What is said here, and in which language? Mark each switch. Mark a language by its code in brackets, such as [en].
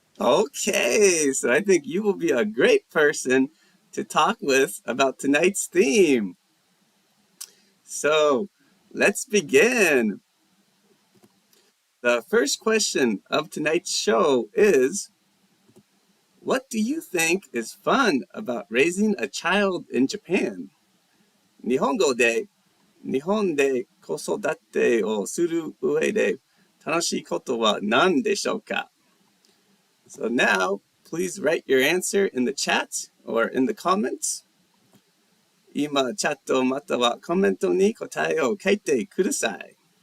[en] Okay, so I think you will be a great person to talk with about tonight's theme. So, let's begin. The first question of tonight's show is, what do you think is fun about raising a child in Japan? [ja] 日本語で日本で子育てをする上で楽しいことは何でしょうか? [en] So now, please write your answer in the chat or in the comments. [ja] 今、チャットまたはコメントに答えを書いてください.